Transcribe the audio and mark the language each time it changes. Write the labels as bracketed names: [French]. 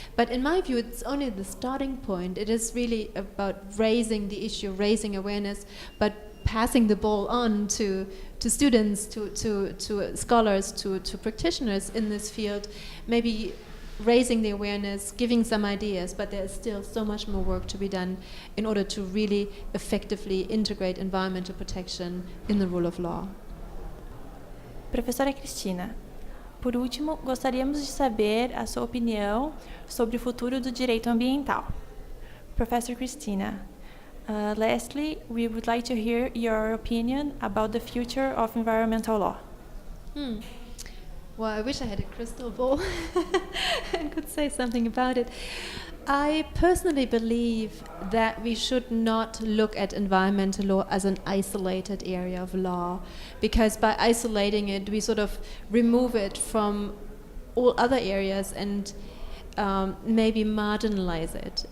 [English] But in my view, it's only the starting point. It is really about raising the issue, raising awareness, but passing the ball on to students, to scholars, to practitioners in this field, maybe raising the awareness, giving some ideas, but there's still so much more work to be done in order to really effectively integrate environmental protection in the rule of law. [Portuguese] Professora Cristina, por último, gostaríamos de saber a sua opinião sobre o futuro do direito ambiental. [English] Professor Cristina, lastly, we would like to hear your opinion about the future of environmental law. Well, I wish I had a crystal ball and could say something about it. I personally believe that we should not look at environmental law as an isolated area of law, because by isolating it, we sort of remove it from all other areas and maybe marginalize it.